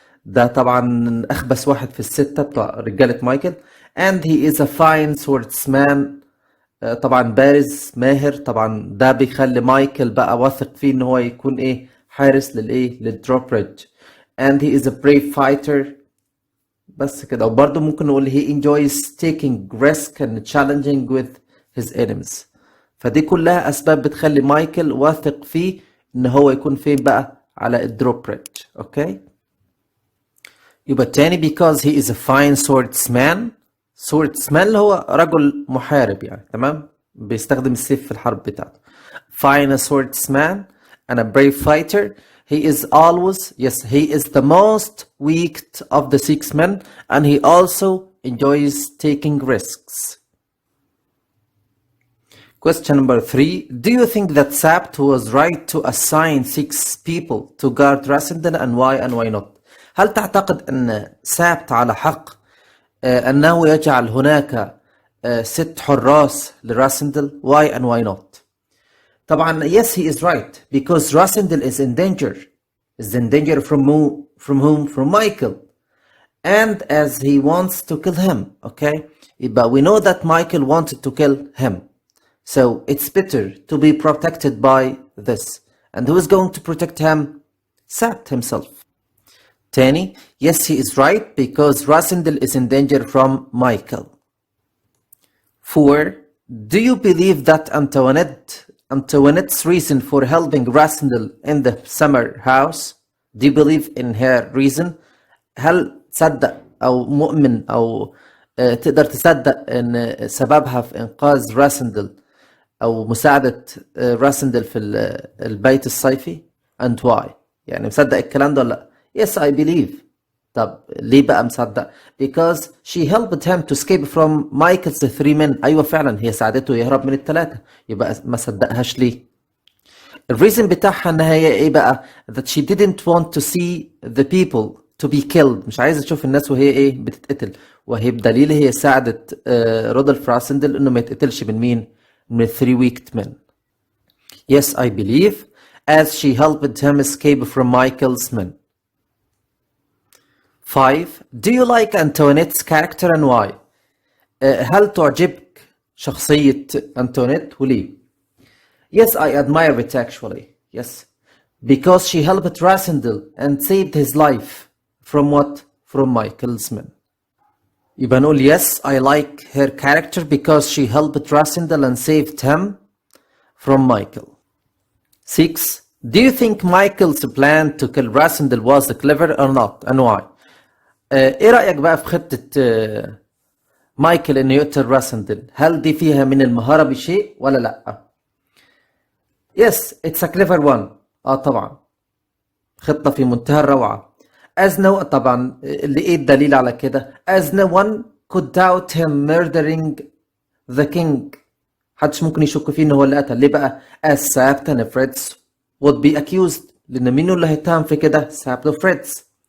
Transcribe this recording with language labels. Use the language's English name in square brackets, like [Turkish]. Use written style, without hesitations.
[Arabic] ده طبعا أخبث واحد في الستة بتوع رجالة مايكل. [English] and he is a fine swordsman. [Arabic] طبعا بارز ماهر. طبعا ده بيخلي مايكل بقى واثق فيه ان هو يكون ايه؟ حارس للدروبريدج. [English] and he is a brave fighter. [Arabic] بس كده. وبرضه ممكن نقول [English] he enjoys taking risk and challenging with his enemies. [Arabic] فدي كلها أسباب بتخلي مايكل واثق فيه ان هو يكون فين بقى؟ على الدروبريدج. اوكي. يبقى التاني [English] because he is a fine swordsman. [Arabic] swordsman اللي هو رجل محارب يعني. تمام. بيستخدم السيف في الحرب بتاعته. [English] fine swordsman and a brave fighter. He is the most weak of the six men and he also enjoys taking risks. Question number 3. Do you think that Sabt was right to assign 6 people to guard Rasindel and why not? [Arabic] هل تعتقد أن سابت على حق أنه يجعل هناك 6 حراس لراسندل؟ [English] Why and why not? طبعا yes, he is right because Rasindel is in danger. Is in danger from whom? From Michael. And as he wants to kill him. Okay. But we know that Michael wanted to kill him. So it's better to be protected by this. And who is going to protect him? Sabt himself. تاني yes, he is right because Rasindel is in danger from Michael. 4. Do you believe that Antoinette's reason for helping Rasindel in the summer house? Do you believe in her reason? [Arabic] هل تصدق أو مؤمن أو تقدر تصدق إن سببها في إنقاذ راسندل أو مساعدة راسندل في البيت الصيفي؟ [English] And why؟ [Arabic] يعني مصدق الكلام ده ولا لأ؟ [English] Yes, I believe. [Arabic] طب ليه بقى مصدق؟ [English] Because she helped him to escape from Michael's 3 men. [Arabic] أيوة فعلا هي ساعدته يهرب من الثلاثة. يبقى ما صدقهاش ليه؟ الريزن بتاعها انها هي ايه بقى؟ [English] that she didn't want to see the people to be killed. [Arabic] مش عايزة تشوف الناس وهي ايه بتتقتل. وهي بدليل هي ساعدت رودولف راسندل انه ما يتقتلش من مين؟ من [English] 3 wicked men. Yes, I believe, as she helped him escape from Michael's men. 5. Do you like Antoinette's character and why? [Arabic] هل تعجبك شخصية أنتونيت وليه؟ [English] Yes, I admire it actually. Yes. Because she helped Rasindel and saved his life. From what? From Michael's men. [Arabic] يبقى نقول [English] yes, I like her character because she helped Rasindel and saved him from Michael. 6. Do you think Michael's plan to kill Rasindel was clever or not and why? [Arabic] ايه رأيك بقى في خطة مايكل انه يقتل راسندل؟ هل دي فيها من المهارة بشيء ولا لا؟ [English] Yes, it's a clever one. [Arabic] طبعا خطة في منتهى الروعة. [English] As no [Arabic] طبعا اللي ايه الدليل على كده؟ [English] As no one could doubt him murdering the king. [Arabic] محدش ممكن يشك فيه انه هو اللي قتل. ليه بقى؟ [English] As Sabt and Fritz would be accused. [Arabic] لأن مين اللي هيتهم في كده؟ Sabt و Fritz.